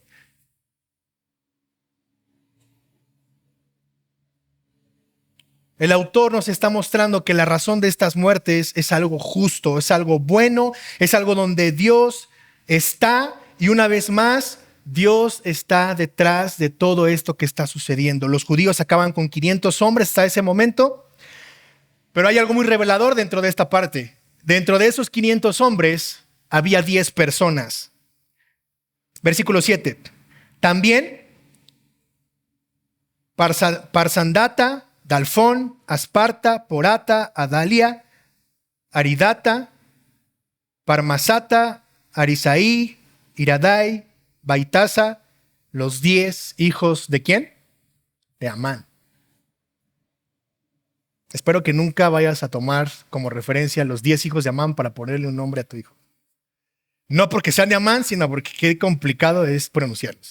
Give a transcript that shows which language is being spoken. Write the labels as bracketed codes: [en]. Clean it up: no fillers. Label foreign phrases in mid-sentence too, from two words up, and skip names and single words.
[es] El autor nos está mostrando que la razón de estas muertes es algo justo, es algo bueno, es algo donde Dios está, y una vez más, Dios está detrás de todo esto que está sucediendo. Los judíos acaban con 500 hombres hasta ese momento, pero hay algo muy revelador dentro de esta parte. Dentro de esos 500 hombres había 10 personas. Versículo 7. También Parsandata, Dalfón, Asparta, Porata, Adalia, Aridata, Parmasata, Arisaí, Iradai, Baitasa, los 10 hijos ¿de quién? De Amán. Espero que nunca vayas a tomar como referencia los 10 hijos de Amán para ponerle un nombre a tu hijo. No porque sean de Amán, sino porque qué complicado es pronunciarlos.